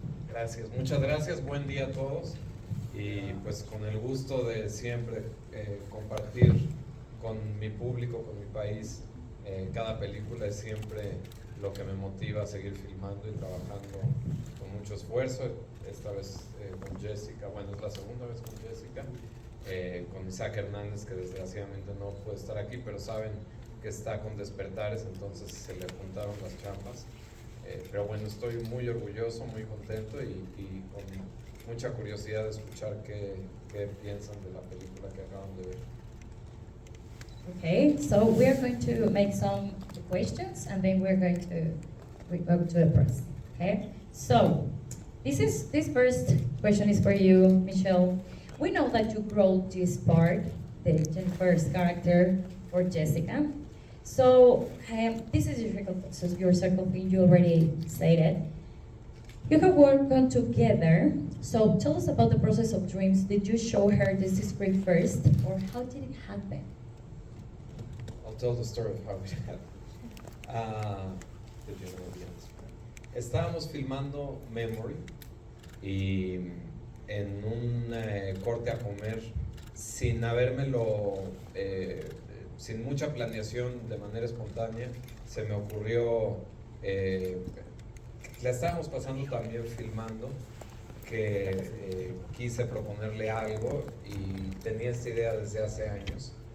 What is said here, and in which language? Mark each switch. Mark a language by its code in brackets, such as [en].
[es] Gracias, muchas gracias, buen día a todos y pues con el gusto de siempre compartir con mi público, con mi país, cada película es siempre lo que me motiva a seguir filmando y trabajando con mucho esfuerzo, esta vez con Jessica, bueno es la segunda vez con Jessica, con Isaac Hernández que desgraciadamente no puede estar aquí, pero saben que está con Despertares, entonces se le juntaron las chambas. Pero bueno, estoy muy orgulloso, muy contento y con mucha curiosidad de escuchar qué piensan de la película que acaban de ver. [en] Okay, so we are going to make some questions and then we're going to go to the press. Okay, so this first question is for you, Michel. We know that you wrote this part, the Jennifer's character, for Jessica. So this is your circle thing, you already said it. You have worked on together, so tell us about the process of dreams. Did you show her this script first, or how did it happen? I'll tell the story of how it happened. Did you know the answer? [es] Estábamos filmando Memory y en un corte a comer, sin habérmelo sin mucha planeación, de manera espontánea, se me ocurrió, la estábamos pasando también filmando, que quise proponerle algo y tenía esta idea desde hace años.